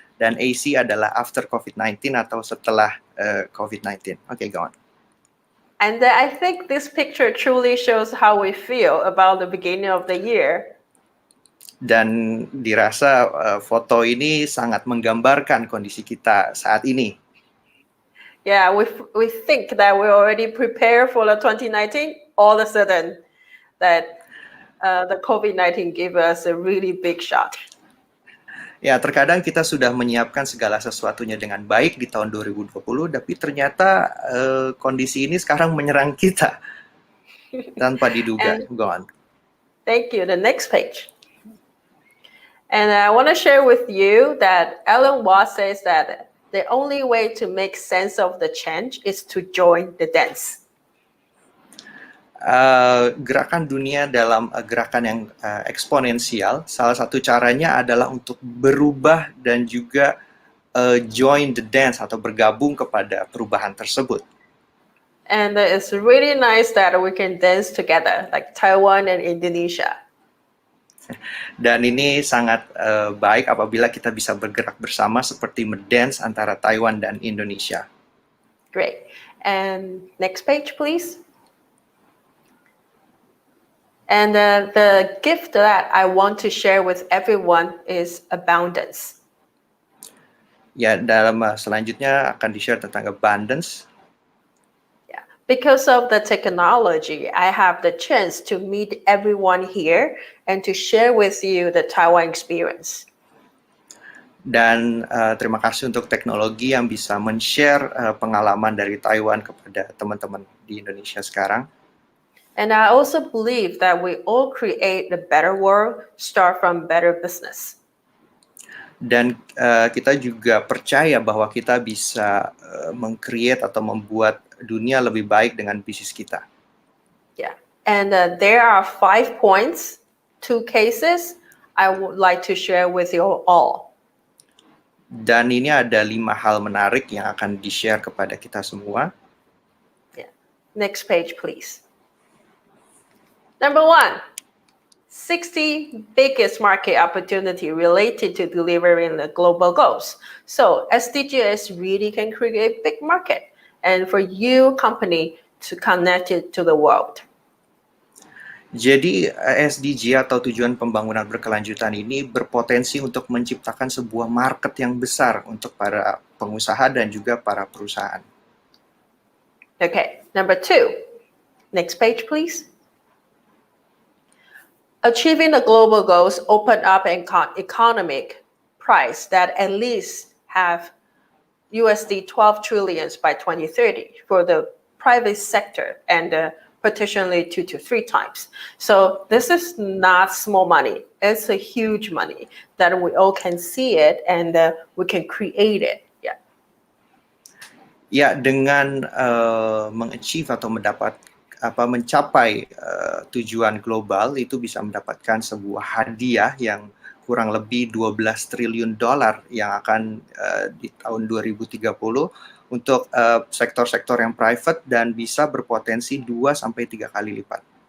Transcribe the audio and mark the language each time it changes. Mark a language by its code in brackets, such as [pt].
[id] Dan AC adalah [en] after COVID-19 [id] atau setelah COVID-19. [en] Okay, go on. And I think this picture truly shows how we feel about the beginning of the year. [id] Dan dirasa foto ini sangat menggambarkan kondisi kita saat ini. [en] Yeah, we think that we already prepared for the 2019. All of a sudden, that the COVID-19 gave us a really big shot. [id] Ya, terkadang kita sudah menyiapkan segala sesuatunya dengan baik di tahun 2020, tapi ternyata kondisi ini sekarang menyerang kita tanpa diduga. [en] Go on. Thank you. The next page. And I want to share with you that Alan Watts says that the only way to make sense of the change is to join the dance. [id] Gerakan dunia dalam gerakan yang eksponensial, salah satu caranya adalah untuk berubah dan juga [en] join the dance [id] atau bergabung kepada perubahan tersebut. [en] And it's really nice that we can dance together, like Taiwan and Indonesia. [id] Dan ini sangat baik apabila kita bisa bergerak bersama seperti mendance antara Taiwan dan Indonesia. [en] Great. And next page, please. And the gift that I want to share with everyone is abundance. [id] Ya, dalam selanjutnya akan di-share tentang abundance. [en] Yeah. Because of the technology, I have the chance to meet everyone here and to share with you the Taiwan experience. [id] Dan terima kasih untuk teknologi yang bisa men-share pengalaman dari Taiwan kepada teman-teman di Indonesia sekarang. [en] And I also believe that we all create a better world, start from better business. [id] Dan kita juga percaya bahwa kita bisa meng-create atau membuat dunia lebih baik dengan bisnis kita. [en] Yeah, and there are 5 points, 2 cases I would like to share with you all. [id] Dan ini ada 5 hal menarik yang akan di-share kepada kita semua. [en] Yeah. Next page, please. Number 1, 60 biggest market opportunity related to delivering the global goals. So SDGS really can create big market, and for you company to connect it to the world. [id] Jadi SDG atau tujuan pembangunan berkelanjutan ini berpotensi untuk menciptakan sebuah market yang besar untuk para pengusaha dan juga para perusahaan. [en] Okay, number 2. Next page, please. Achieving the global goals open up an economic price that at least have USD 12 trillions by 2030 for the private sector and potentially 2 to 3 times. So this is not small money. It's a huge money that we all can see it and we can create it. Yeah. [id] Ya, dengan mengachieve atau mencapai tujuan global itu bisa mendapatkan sebuah hadiah yang kurang lebih 12 triliun dolar yang akan di tahun 2030 untuk sektor-sektor yang private dan bisa berpotensi 2 sampai 3 kali lipat.